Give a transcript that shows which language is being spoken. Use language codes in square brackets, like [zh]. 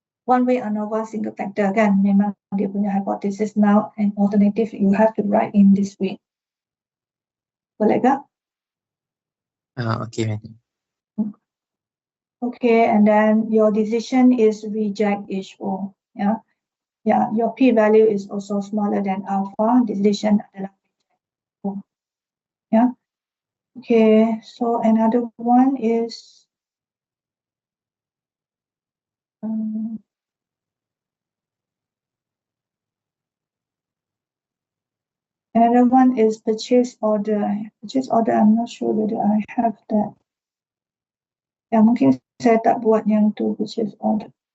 [en] One way ANOVA single factor kan, [ms] memang dia punya [en] hypothesis now and alternative you have to write in this way. [ms] Boleh tak? [en] Okay, Madam. Okay, and then your decision is reject H4. Yeah, your p-value is also smaller than alpha. [ms] Decision adalah reject. [en] Yeah. Okay, so another one is another one is purchase order. Purchase order, I'm not sure whether I have that. [ms] Ya, mungkin saya tak buat yang tu [en] purchase order.